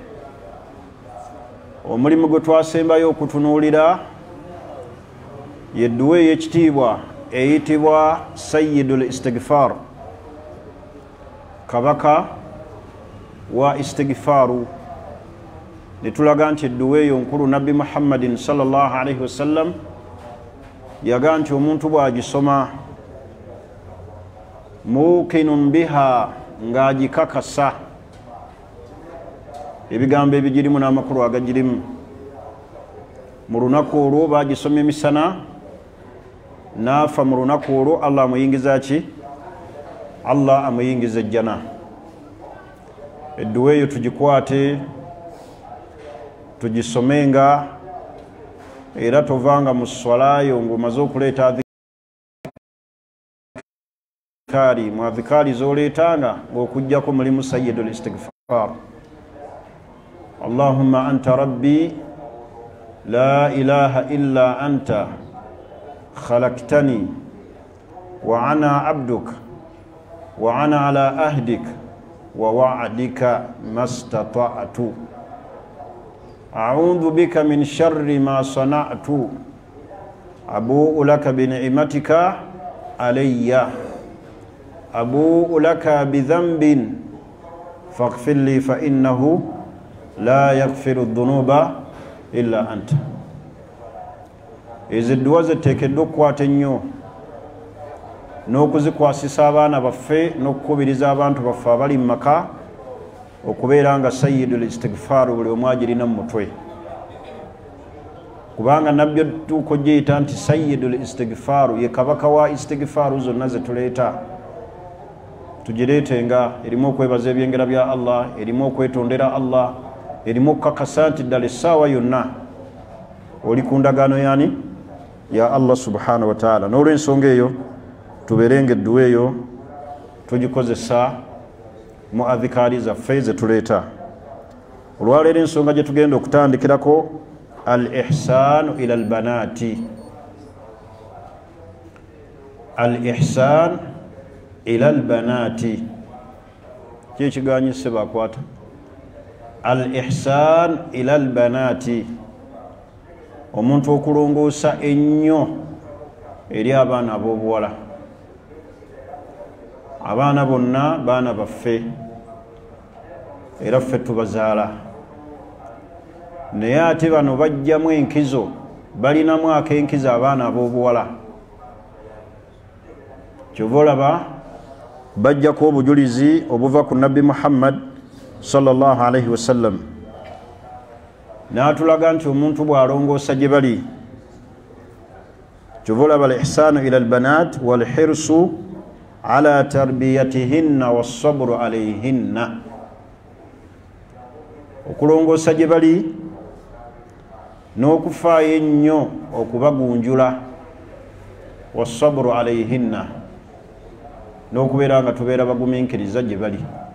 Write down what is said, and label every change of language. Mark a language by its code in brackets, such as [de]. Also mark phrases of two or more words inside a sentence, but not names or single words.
[lg] omulimu gwe twasembayo okutunuulira yedduwa ey'ekitiibwa eyitibwa Sayyidul Istighfar kabaka wa istighfaru netulaga nti edduwa eyo nkulu nabbi Muhammadin [ar] صلى الله عليه وسلم [lg] yaga nti omuntu bw'agisoma [ar] موقنا بها [lg] ng'agikakasa ebigambo ebigirimu n'amakulu agagirimu mu lunaku olwo baagisoma emisana naafa mu lunaku olwo Allah amuyingiza ki Allah amuyingiza ejjana edduwa eyo tugikwate tugisomenga era tovanga mu swalayo ng'omaze okuleeta adhikari mu adhikari z'oleetanga ng'okuggyako mulimu [ar] Sayyidul Istighfar اللهم أنت ربي لا إله إلا أنت خلقتني وأنا عبدك وأنا على عهدك ووعدك ما استطعت أعوذ بك من شر ما صنعت أبوء لك بنعمتك علي أبوء لك بذنب فاغفر لي فإنه لا يغفر ذنوب إلا أنت. [lg] Ezo edduwa ziteekeddwa okukwata ennyo n'okuzikwasisa abaana baffe n'okukubiriza abantu baffe abali mu maka okubeera nga sayyidul istighfar buli omu agirina mu mutwe, kubanga nabbi otuuka ogiyita nti sayyidul istighfar ye kabaka wa istighfar zonna zetuleeta. Tugireetenga, erimu okwebaza ebyengera bya Allah, erimu okwetondera Allah, erimu okukakasa nti ddala essaawa yonna oli ku ndagaano yani ya Allah [ar] سبحانه وتعالى. [lg] N'olw'ensonga eyo tubeerenga edduwa eyo tugikozesa mu adhikaari zaffe ze tuleeta. Olwaleero ensonga gye tugenda okutandikirako [ar] الإحسان إلى البنات. الإحسان إلى البنات [lg] kye kiganyise bakwata. [ar] الإحسان إلى البنات, [lg] omuntu okulongoosa ennyo eri abaana ab'obuwala. Abaana bonna baana baffe era ffe tubazaala, naye ate bano bajjamu enkizo, balinamu ak'enkizo abaana ab'obuwala. Kyova olaba bajjako obujulizi obuva ku Nabbi Muhammad [ar] صلى الله عليه وسلم, [lg] n'atulaga nti omuntu bw'alongoosa gye bali. Kyova olaba [ar] الإحسان إلى البنات والحرص على تربيتهن والصبر عليهن, [lg] okulongoosa gye bali n'okufaayo ennyo okubagunjula, [ar] والصبر عليهن, [lg] n'okubeera nga tubeera bagumiikiriza gye bali.